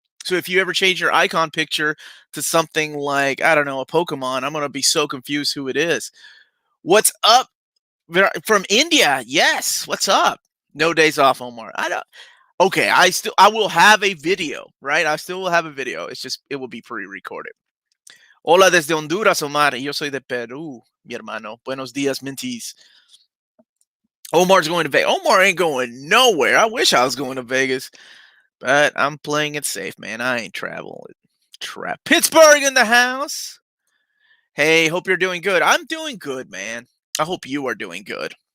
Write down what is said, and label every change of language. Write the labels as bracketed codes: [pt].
[en] So if you ever change your icon picture to something like, I don't know, a Pokemon, I'm going to be so confused who it is. What's up? From India. Yes. What's up? No days off, Omar. Okay, I will have a video, right? I still will have a video. It's just, it will be pre-recorded. [es] Hola desde Honduras, Omar. Yo soy de Perú, mi hermano. Buenos días, [en] Minties. Omar's going to Vegas. Omar ain't going nowhere. I wish I was going to Vegas, but I'm playing it safe, man. I ain't traveling. Pittsburgh in the house. Hey, hope you're doing good. I'm doing good, man. I hope you are doing good.